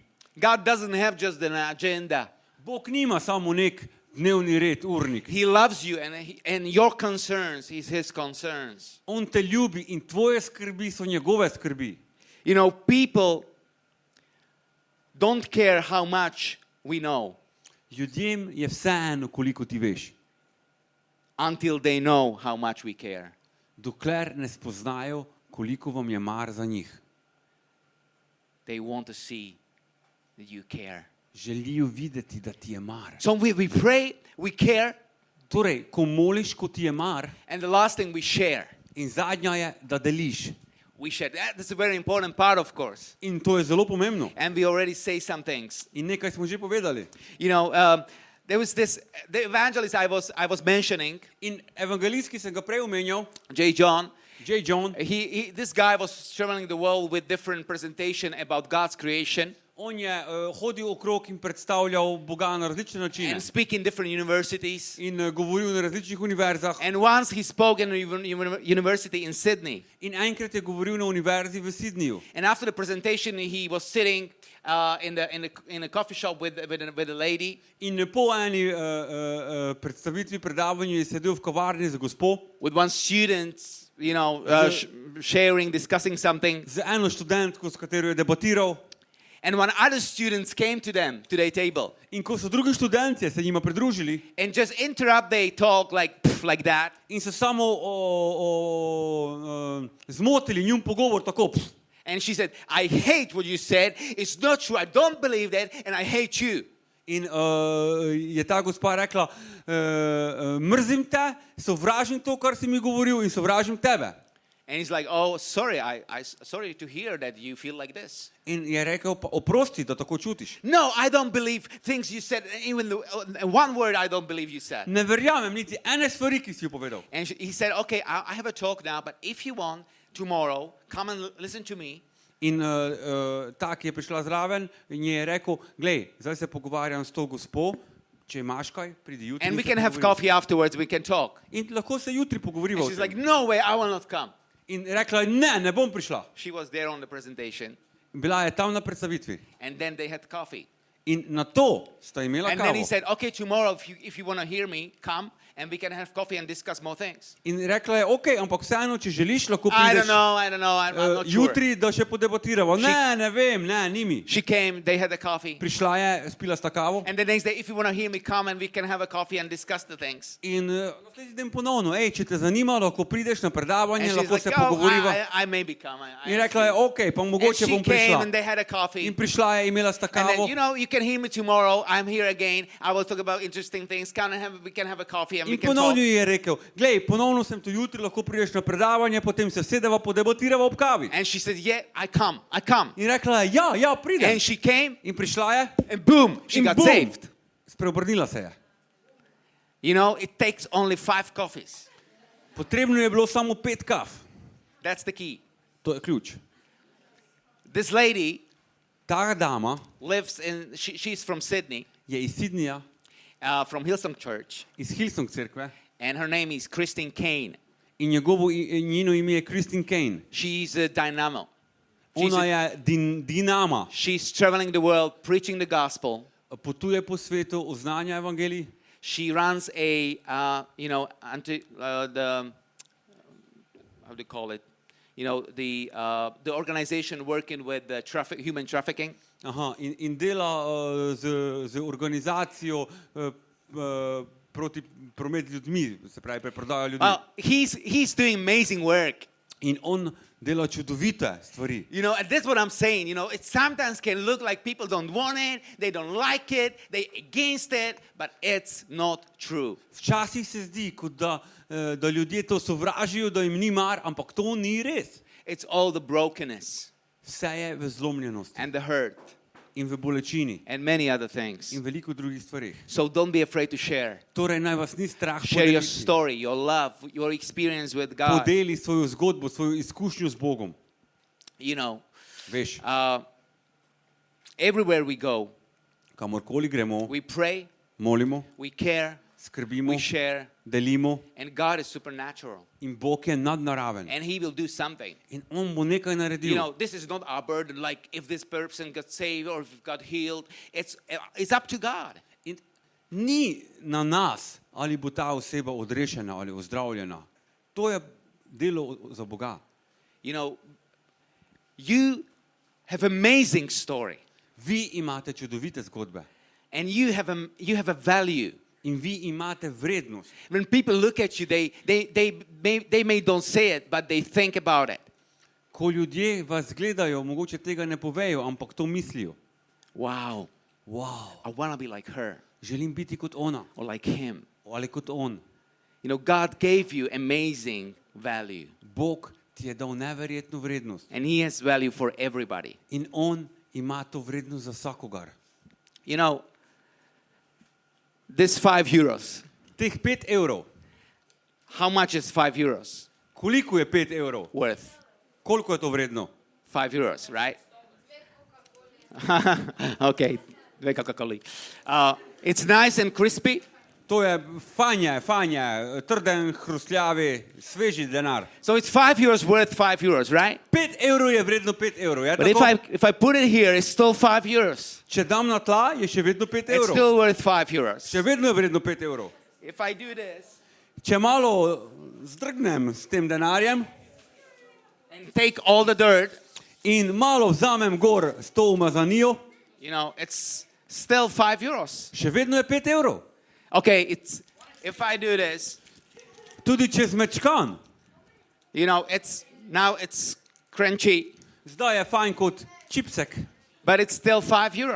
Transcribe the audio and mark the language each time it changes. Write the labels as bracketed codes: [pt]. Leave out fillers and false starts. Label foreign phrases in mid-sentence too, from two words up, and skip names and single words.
[en] God doesn't have just an agenda. [sl] Bog nima samo nek dnevni red, urnik. [en] He loves you, and your concerns is His concerns. [sl] On te ljubi in tvoje skrbi so njegove skrbi. [en] People don't care how much we know [sl] Ljudem je vseeno, koliko ti veš. [en] until they know how much we care. [sl] Dokler ne spoznajo, koliko vam je mar za njih. [en] They want to see that you care. [sl] Želijo videti, da ti je mar. [en] So we pray, we care, [sl] Torej, ko moliš, ko ti je mar, [en] and the last thing we share. [sl] in zadnja je, da deliš. [en] We share. That's a very important part, of course. [sl] In to je zelo pomembno. [en] And we already say some things. [sl] In nekaj smo že povedali. [en] There was the evangelist I was mentioning, [sl] In evangelist, ki sem ga prej omenjal, [en] J. John. [sl] J. John, [en] This guy was traveling the world with different presentation about God's creation [sl] on je hodil okrog in predstavljal Boga na različne načine. [en] and speak in different universities. [sl] In govoril na različnih univerzah. [en] And once he spoke in a university in Sydney. [sl] In enkrat je govoril na univerzi v Sydneyju. [en] And after the presentation, he was sitting in a coffee shop with a lady. [sl] In po eni predstavitvi, predavanju je sedel v kavarni z gospo, [en] With one student, sharing, discussing something. [sl] z eno študentko, s katero je debatiral. [en] And when other students came to them, to their table, [sl] In ko so drugi študentje se njima pridružili [en] and just interrupt their talk like that, [sl] in so samo zmotili njun pogovor tako. [en] and she said, I hate what you said, it's not true, I don't believe that, and I hate you. [sl] In je ta gospa rekla, mrzim te, sovražim to, kar si mi govoril, in sovražim tebe. [en] And he's like, oh, sorry, sorry to hear that you feel like this. [sl] In je rekel, pa oprosti, da tako čutiš. [en] No, I don't believe things you said, even one word I don't believe you said. [sl] Ne verjamem niti ene stvari, ki si jo povedal. [en] And he said, okay, I have a talk now, but if you want, tomorrow, come and listen to me. [sl] In ta, ki je prišla zraven, in je rekel, glej, zdaj se pogovarjam s to gospo, če imaš kaj, pridi jutri. [en] And we [sl] se [en] can have [sl] pogovorimo. [en] coffee afterwards, we can talk. [sl] In lahko se jutri pogoriva. [en] And [sl] o [en] she's [sl] tem. [en] like, no way, I will not come. [sl] In rekla je, ne bom prišla. [en] She was there on the presentation, [sl] Bila je tam na predstavitvi. [en] and then they had coffee. [sl] In na to sta imela [en] And then he [sl] kavo. [en] said, okay, tomorrow, if you want to hear me, come, and we can have coffee and discuss more things. [sl] In rekla je, ok, ampak vseeno, če želiš, lahko [en] I [sl] prideš [en] don't know, I'm not sure. [sl] jutri, da še podebatiramo. Ne vem, ni mi. [en] She came, they had a coffee. [sl] Prišla je, spila sta kavo. [en] And the next day, if you want to hear me, come and we can have a coffee and discuss the things. [sl] In naslednji dan ponovno, če te zanima, lahko prideš na predavanje, [en] And she's [sl] lahko [en] like, [sl] se [en] oh, [sl] pogovoriva. [en] I maybe come. [sl] In rekla je, ok, pa [en] And [sl] mogoče [en] she [sl] bom [en] came [sl] prišla. [en] and they had a coffee. [sl] In prišla je, imela sta [en] And [sl] kavo. [en] then, you can hear me tomorrow. I'm here again. I will talk about interesting things. We can have a coffee and we [sl] In [en] can talk. [sl] ponovno ji je rekel, glej, ponovno sem tu jutri, lahko prideš na predavanje, potem se sedeva, podebatirava ob kavi. [en] And she said, yeah, I come. [sl] In rekla je, ja, pridem. [en] And she came [sl] In prišla je, [en] and boom, she [sl] in [en] got [sl] bum, [en] saved. [sl] spreobrnila se je. [en] It takes only 5 coffees. [sl] Potrebno je bilo samo 5 kav. [en] That's the key. [sl] To je ključ. [en] This lady [sl] Ta dama [en] lives she's from Sydney, [sl] je iz Sydneyja, [en] from Hillsong Church, [sl] iz Hillsong cerkve, [en] and her name is Christine Kane. [sl] in njeno ime je Christine Kane. [en] She's a dynamo. [sl] Ona je dinama. [en] She's traveling the world preaching the gospel. [sl] Potuje po svetu, oznanja evangelij. [en] She runs a how do you call it? The organization working with the human trafficking. [sl] Aha, in dela z organizacijo proti promet ljudmi, se pravi preprodajo ljudi. [en] Well, he's doing amazing work. [sl] In on dela čudovite stvari. [en] And that's what I'm saying. It sometimes can look like people don't want it, they don't like it, they against it, but it's not true. [sl] Včasih se zdi, kot da ljudje to sovražijo, da jim ni mar, ampak to ni res. [en] It's all the brokenness. [sl] Vse je v zlomljenosti [en] And the hurt. [sl] in v bolečini [en] And many other things. [sl] in veliko drugih stvarih. [en] So don't be afraid to share. [sl] Torej naj vas ni strah [en] Share your [sl] podeliti. [en] story, your love, your experience with God. [sl] Podeli svojo zgodbo, svojo izkušnjo z Bogom. Veš, [en] Everywhere we go, [sl] kamorkoli gremo, [en] we pray, [sl] molimo, [en] we care, [sl] skrbimo, [en] we share, [sl] delimo [en] and God is supernatural. [sl] in Bog je nadnaraven. [en] And He will do something. [sl] In on bo nekaj naredil. [en] This is not our burden, like if this person got saved or if got healed. It's up to God. [sl] In ni na nas, ali bo ta oseba odrešena ali ozdravljena. To je delo za Boga. [en] You have amazing story. [sl] Vi imate čudovite zgodbe. [en] And you have a value. [sl] In vi imate vrednost. [en] When people look at you, they may don't say it, but they think about it. [sl] Ko ljudje vas gledajo, mogoče tega ne povejo, ampak to mislijo. [en] Wow, [sl] Wow, [en] I want to be like her [sl] želim biti kot ona [en] or like him. [sl] ali kot on. [en] God gave you amazing value. [sl] Bog ti je dal neverjetno vrednost. [en] And He has value for everybody. [sl] In on ima to vrednost za vsakogar. [en] This €5. [sl] Teh 5 evrov. [en] How much is €5 [sl] Koliko je 5 evrov? [en] worth? [sl] Koliko je to vredno? [en] €5, right? Okay, dve Coca-Coli. It's nice and crispy. [sl] To je fanje, trden, hrustljavi, sveži denar. [en] So it's €5 worth €5, right? [sl] 5 evrov je vredno 5 evrov. Je [en] But [sl] tako? [en] if I put it here, it's still €5. [sl] Če dam na tla, je še vedno 5 [en] It's [sl] evrov. [en] still worth €5. [sl] Še vedno je vredno 5 evrov. [en] If I do this [sl] Če malo zdrgnem s tem denarjem [en] and take all the dirt, [sl] in malo vzamem gor s to umazanijo, [en] it's still €5. [sl] še vedno je 5 evrov. [en] Okay, if I do this, [sl] Tudi če zmečkan, [en] it's crunchy, [sl] zdaj je fajn kot čipsek, [en] but it's still €5.